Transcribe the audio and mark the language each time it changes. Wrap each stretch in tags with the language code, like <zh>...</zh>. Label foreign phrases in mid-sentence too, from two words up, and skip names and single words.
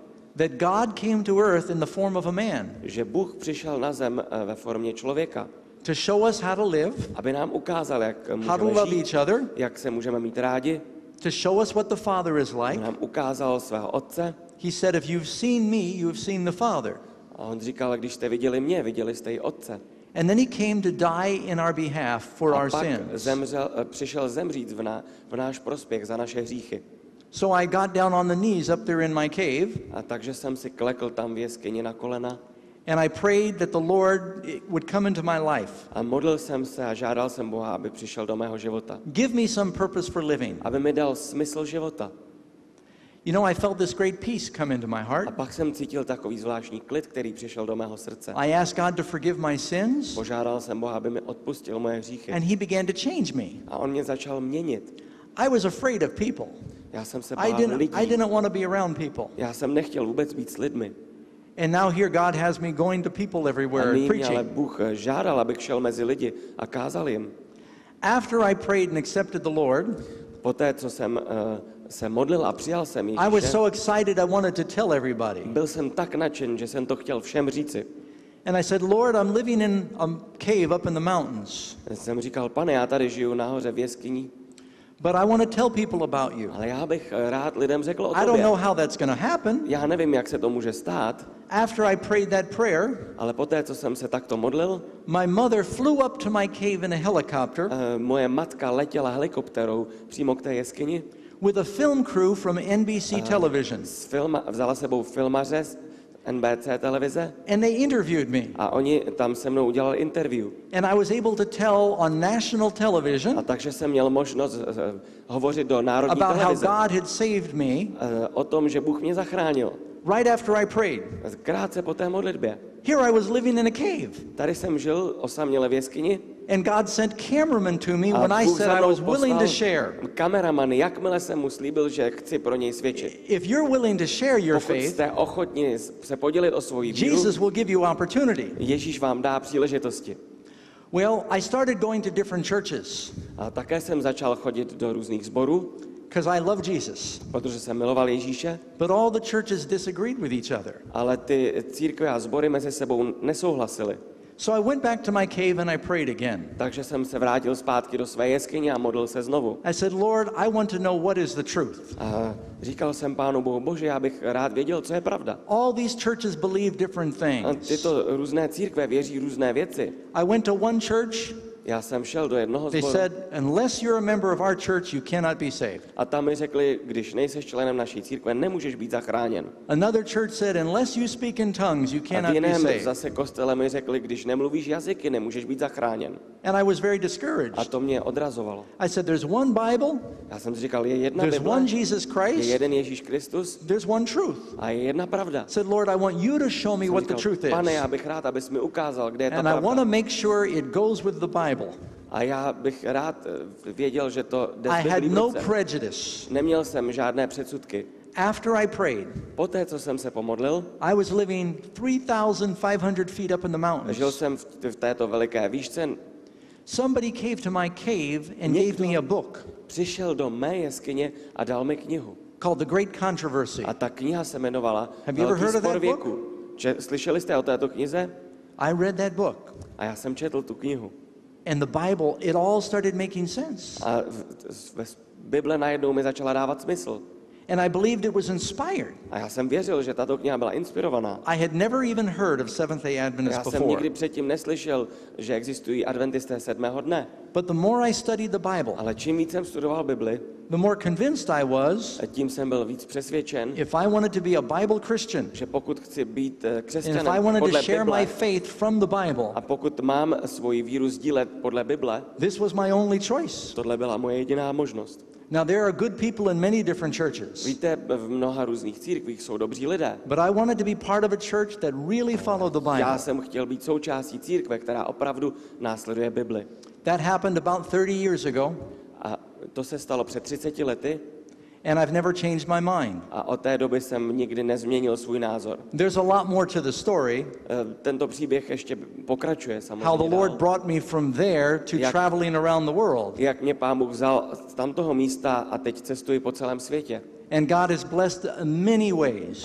<en>That God came to earth in the form of a man</en> <cs>Že Bůh přišel na zem ve formě člověka,</cs> <en>to show us how to live,</en> <cs>aby nám ukázal, jak</cs> <en>how to</en> <cs>můžeme</cs> <en>love</en> <cs>žít,</cs> <en>each other,</en> <cs>jak se můžeme mít rádi,</cs> <en>to show us what the Father is</en> <cs>aby</cs> <en>like.</en> <cs>nám ukázal svého otce.</cs> <en>He said, if you've seen me, you've seen the Father.</en> <cs>A on říkal, když jste viděli mě, viděli jste i Otce.</cs> <en>And then he came to die in our behalf for</en> <cs>A</cs> <en>our</en> <cs>pak</cs> <en>sins.</en> <cs>přišel zemřít v náš prospěch za naše hříchy.</cs> <en>So I got down on the knees up there in my cave.</en> <cs>A takže jsem si klekl tam v jeskyni na kolena.</cs> <en>And I prayed that the Lord would come into my life.</en> <cs>A modlil jsem se a žádal jsem Boha, aby přišel do mého života.</cs> <en>Give me some purpose for living.</en> <cs>Aby mi dal smysl života.</cs> <en>You know, I felt this great peace come into my</en> <cs>A</cs> <en>heart.</en> <cs>pak jsem cítil takový zvláštní klid, který přišel do mého srdce.</cs> <en>I asked God to forgive my sins,</en> <cs>Požádal jsem Boha, aby mi odpustil moje hříchy.</cs> <en>and he began to change me.</en> <cs>A on mě začal měnit.</cs> <en>I was afraid of people.</en> <cs>Já jsem se</cs> <en>I</en> <cs>bál lidí.</cs> <en>didn't want to be around people.</en> <cs>Já jsem nechtěl vůbec být s lidmi.</cs> <en>And now here God has me going to people</en> <cs>A</cs> <en>everywhere</en> <cs>nyní ale</cs> <en>preaching.</en> <cs>Bůh žádal, abych šel mezi lidi a kázal jim.</cs> <en>After I prayed and accepted the Lord,</en> <cs>Poté, co jsem se modlil a přijal jsem</cs> <en>I was</en> <cs>Ježíše,</cs> <en>so excited I wanted to tell everybody.</en> <cs>byl jsem tak nadšen, že jsem to chtěl všem říci.</cs> <en>And I said, Lord, I'm living in a cave up in the mountains,</en> <cs>Jsem říkal, Pane, já tady žiju nahoře v jeskyni,</cs> <en>but I want to tell people about you.</en> <cs>ale já bych rád lidem řekl o</cs> <en>I don't know</en> <cs>tobě.</cs> <en>how that's going to happen.</en> <cs>Já nevím, jak se to může stát,</cs> <en>After I prayed that prayer,</en> <cs>ale poté, co jsem se takto modlil,</cs> <en>my mother flew up to my cave in a helicopter</en> <cs>moje matka letěla helikopterou přímo k té jeskyni.</cs> <en>with a film crew from NBC television.</en> <cs>Vzala sebou filmaře z NBC televize</cs> <en>And they interviewed me.</en> <cs>a oni tam se mnou udělali interview.</cs> <en>And I was able to tell on national</en> <cs>A</cs> <en>television</en> <cs>takže jsem měl možnost hovořit do národní</cs> <en>about how</en> <cs>televize</cs> <en>God had saved me</en> <cs>o tom, že Bůh mě zachránil.</cs> <en>right after I prayed.</en> <cs>Krátce po té modlitbě.</cs> <en>Here I was living in a cave.</en> <cs>Tady jsem žil osaměle v jeskyni</cs> <en>And God sent cameramen to me</en> <cs>a</cs> <en>when I</en> <cs>Bůh</cs> <en>said</en> <cs>za</cs> <en>I</en> <cs>mnou</cs> <en>was willing to share.</en> <cs>kameraman, jakmile jsem mu slíbil, že chci pro něj svědčit.</cs> <en>If you're willing to share your</en> <cs>Pokud</cs> <en>faith,</en> <cs>jste ochotni se podělit o svoji víru,</cs> <en>Jesus will give you opportunity.</en> <cs>Ježíš vám dá příležitosti.</cs> <en>Well, I started going to different churches</en> <cs>A také jsem začal chodit do různých sborů,</cs> <en>because I love Jesus.</en> <cs>protože jsem miloval Ježíše,</cs> <en>But all the churches disagreed with each other.</en> <cs>ale ty církve a sbory mezi sebou nesouhlasily.</cs> <en>So I went back to my cave and I prayed again.</en> <cs>Takže jsem se vrátil zpátky do své jeskyně a modlil se znovu.</cs> <en>I said, Lord, I want to know what is the truth.</en> <cs>A říkal jsem Pánu Bohu, Bože, já bych rád věděl, co je pravda.</cs> <en>All these churches believe different</en> <cs>A</cs> <en>things.</en> <cs>tyto různé církve věří různé věci.</cs> <en>I went to one church.</en> <cs>Já jsem šel do jednoho</cs> <en>They</en> <cs>sboru</cs> <en>said, unless you're a member of our church, you cannot be saved.</en> <cs>a tam mi řekli, když nejseš členem naší církve, nemůžeš být zachráněn.</cs> <en>Another church said, unless you speak in tongues, you</en> <cs>A v</cs> <en>cannot be</en> <cs>jiném</cs> <en>saved.</en> <cs>zase kostele mi řekli, když nemluvíš jazyky, nemůžeš být zachráněn.</cs> <en>And I was very</en> <cs>A</cs> <en>discouraged.</en> <cs>to mě odrazovalo.</cs> <en>I said, there's one Bible,</en> <cs>Já jsem si říkal, je jedna</cs> <en>there's</en> <cs>Bible,</cs> <en>one Jesus</en> <cs>je</cs> <en>Christ,</en> <cs>jeden Ježíš Kristus</cs> <en>there's one truth.</en> <cs>a je jedna pravda.</cs> <en>I said, Lord, I want you to show me</en> <cs>Jsem</cs> <en>what the</en> <cs>říkal,</cs> <en>truth</en> <cs>Pane,</cs> <en>is.</en> <cs>já bych rád, abys mi ukázal, kde je ta</cs> <en>And I want to</en> <cs>pravda.</cs> <en>make sure it goes with the Bible.</en> <cs>A já bych rád věděl, že to jde</cs> <en>I</en> <cs>s</cs> <en>had</en> <cs>Biblí v</cs> <en>no</en> <cs>ruce.</cs> <en>prejudice.</en> <cs>Neměl jsem žádné předsudky.</cs> <en>After I prayed,</en> <cs>Poté, co jsem se pomodlil,</cs> <en>I was living 3,500 feet up in the</en> <cs>žil</cs> <en>mountains.</en> <cs>jsem v této veliké výšce.</cs> <en>Somebody came to my cave and gave me a book</en> <cs>Přišel do mé jeskyně a dal mi knihu.</cs> <en>called The Great Controversy.</en> <cs>A ta kniha se jmenovala</cs> <en>Have you ever</en> <cs>Velký</cs> <en>heard of</en> <cs>spor</cs> <en>that</en> <cs>věku. Slyšeli jste o této knize?</cs> <en>I read that book.</en> <cs>A já jsem četl tu knihu.</cs> <en>And the Bible, it all started making sense.</en> <cs>A ve Bible najednou mi začala dávat smysl.</cs> <en>And I believed it was inspired.</en> <cs>A já jsem věřil, že tato kniha byla inspirovaná.</cs> <en>I had never even heard of Seventh-day</en> <cs>Já</cs> <en>Adventists</en> <cs>jsem</cs> <en>before.</en> <cs>nikdy předtím neslyšel, že existují adventisté sedmého dne.</cs> <en>But the more I studied the Bible,</en> <cs>Ale čím víc jsem studoval Bibli,</cs> <en>the more convinced I was</en> <cs>tím jsem byl víc přesvědčen,</cs> <en>if I wanted to be a Bible Christian,</en> <cs>že pokud chci být</cs> <en>and if I</en> <cs>křesťanem</cs> <en>wanted to</en> <cs>podle</cs> <en>share my</en> <cs>Bible</cs> <en>faith from the Bible,</en> <cs>a pokud mám svoji víru sdílet podle Bible,</cs> <en>this was my only choice.</en> <cs>tohle byla moje jediná možnost.</cs> <en>Now, there are good people in many different churches,</en> <cs>Víte, v mnoha různých církvích jsou dobří lidé.</cs> <en>but I wanted to be part of a church that really followed the Bible.</en> <cs>Já jsem chtěl být součástí církve, která opravdu následuje Bibli.</cs> <en>That happened about 30 years ago,</en> <cs>A to se stalo před 30 lety</cs> <en>and I've never changed my mind.</en> <cs>a od té doby jsem nikdy nezměnil svůj názor.</cs> <en>There's a lot more to the story,</en> <cs>Tento příběh ještě pokračuje</cs> <en>how the</en> <cs>samozřejmě</cs> <en>Lord</en> <cs>dál.</cs> <en>brought me from there to traveling around the world.</en> <cs>Jak mě Pán Bůh vzal z tamtoho místa a teď cestuji po celém světě.</cs> <en>And God has blessed in many ways.</en>